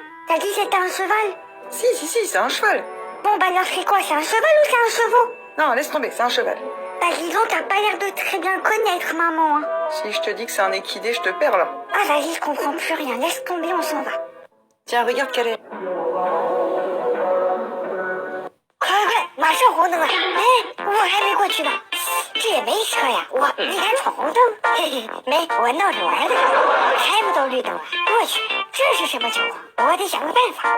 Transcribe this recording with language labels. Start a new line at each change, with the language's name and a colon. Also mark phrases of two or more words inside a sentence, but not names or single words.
French: T'as dit c'était un cheval? Si, c'est un cheval. Bon bah alors c'est quoi? C'est un cheval ou c'est un chevaux? Non, laisse tomber, c'est un cheval. Bah dis donc, t'as pas l'air de très bien le connaître, maman, hein. Si je te dis que c'est un équidé, je te perds là. Ah vas-y, je comprends plus rien. Laisse tomber, on s'en va. Tiens, regarde Kalel.
Chinese: 快，马上红灯了！哎，我还没过去呢。这也没车呀，你还闯红灯？嘿嘿，没，我闹着玩的，还不都绿灯了？我去，这是什么情况？我得想个办法。